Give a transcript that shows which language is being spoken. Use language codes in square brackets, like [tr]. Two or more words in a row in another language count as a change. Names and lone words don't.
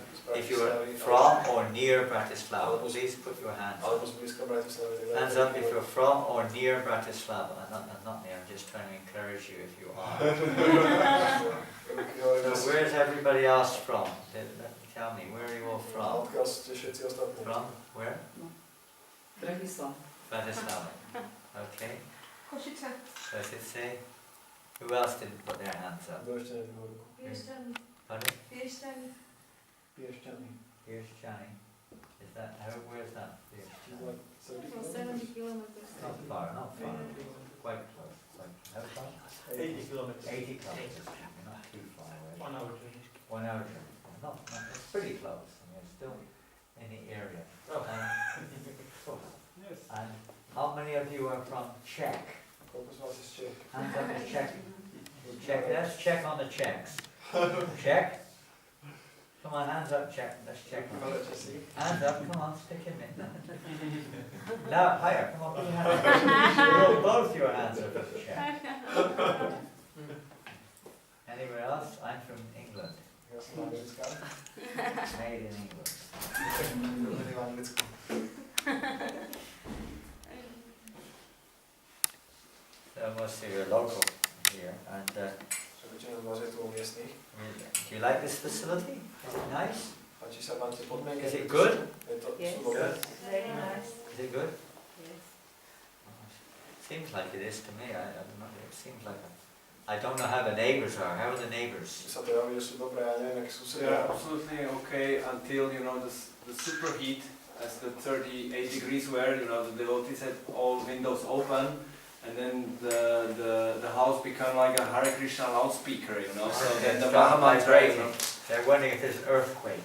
[en] If you are from or near Bratislava, please put your hands up. Hands up if you're from or near Bratislava. I'm not near, I'm just trying to encourage you if you are. So where is everybody else from? Tell me, where are you all from? From? Where? Bratislava. Okay. Košice. Who else didn't put their hands up? Pardon? Piešťany. Is that, where is that? Not far, quite close. How far? 80 kilometers. 80 kilometers. Not too far away. 1 hour journey. 1 hour journey. Not, it's pretty close. I mean, it's still in the area. Yes. And How many of you are from Czech? [sk] Koľko z vás je z Čech? [en] Hands up is Czech. Czech. Let's check on the Czechs. Czech? Come on, hands up, Czech. Let's check on them. Hands up, come on, stick him in. Now, higher, come on, put your hands up. Both your hands up as Czech. Anywhere else? I'm from England. [sk] Ja som anglická. [en] Made in England. [sk] Rodený v Anglicku. [en] So most of you are local here, and [sk] Väčšina z vás je tu miestnych. [en] do you like this facility? Is it nice? [sk] Páči sa vám tie podmienky? [en] Is it good? [sk] Je to, [en] Yes. [sk] sú dobré? [en] Very nice. Is it good? Yes. Seems like it is to me. I don't know. It seems like I don't know how the neighbours are. How are the neighbours? [sk] Mne sa to javí, že sú dobré, ja neviem, aké [en] They [sk] susedia. [en] are absolutely okay until, you know, the superheat, as the 38 degrees were, you know, the devotees had all windows open, and then the house became like a Hare Krishna loudspeaker, you know, so then the Brahmans were, you know, They're wondering if there's an earthquake.